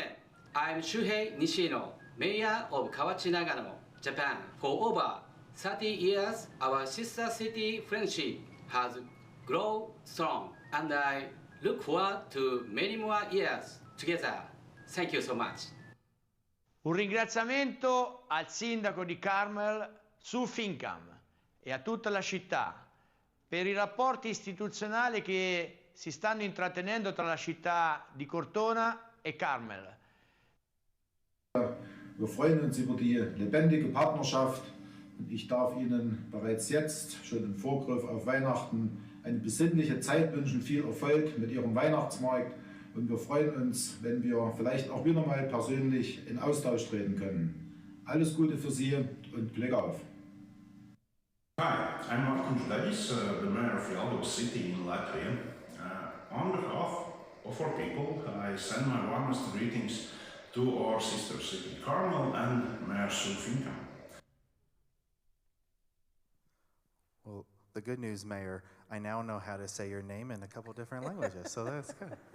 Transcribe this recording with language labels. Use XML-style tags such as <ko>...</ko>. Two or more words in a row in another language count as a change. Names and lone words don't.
<en>I'm Shuhei Nishino, Mayor of Kawachi Nagano, Japan. For over 30 years, our sister city friendship has grown strong, and I look forward to many more years together. Thank you so much.</en> <it>Un ringraziamento al sindaco di Carmel, Sue Finkham, e a tutta la città per i rapporti istituzionali che si stanno intrattenendo tra la città di Cortona e Carmel.</it> <de>Wir freuen uns über die lebendige Partnerschaft und ich darf Ihnen bereits jetzt, schon im Vorgriff auf Weihnachten, eine besinnliche Zeit wünschen, viel Erfolg mit Ihrem Weihnachtsmarkt und wir freuen uns, wenn wir vielleicht auch wieder mal persönlich in Austausch treten können. Alles Gute für Sie und Glück auf!</de> <en>Hi, I'm Martin Ždejs, the mayor of Jelgava City in Latvia. On behalf of our people, I send my warmest greetings to our sister city Carmel and Mayor Sue Finkam. Well, the good news, Mayor, I now know how to say your name in a couple different languages, so that's good.</en>